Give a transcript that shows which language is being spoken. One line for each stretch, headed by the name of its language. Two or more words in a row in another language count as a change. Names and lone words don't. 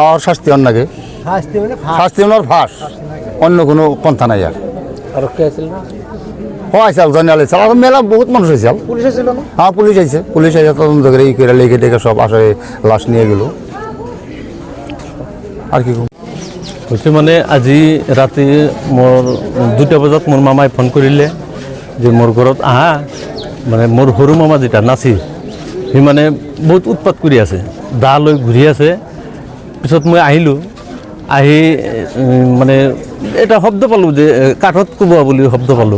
Bangla: আর শাস্তি অন্য লাগে, শাস্তি হল ফাঁস, অন্য কোনো পন্থা নাই। আর আইসাল জেনারেল আইসাল, আর মেলা বহুত মানুষ হয়েছিল। পুলিশ আসছিল না? হ্যাঁ, পুলিশ আইছে, পুলিশ আইসা তদন্ত করে ই করে লেগে টেগে সব আসে লাশ নিয়ে গেল। আর কি
Assamese: হয়েছে মানে আজি রাতি মোর 2টা বজাত মোর মামাই ফোন কৰিলে যে মোর ঘৰত আহা। মানে মোর সৰু মামা যেটা নাচিৰ, সি মানে বহুত উৎপাত কৰি আছে, দা লৈ ঘূৰি আছে। পিছত মই আহিলোঁ, আহি মানে এটা শব্দ পালোঁ যে কাঠত কোবোৱা বুলি শব্দ পালোঁ।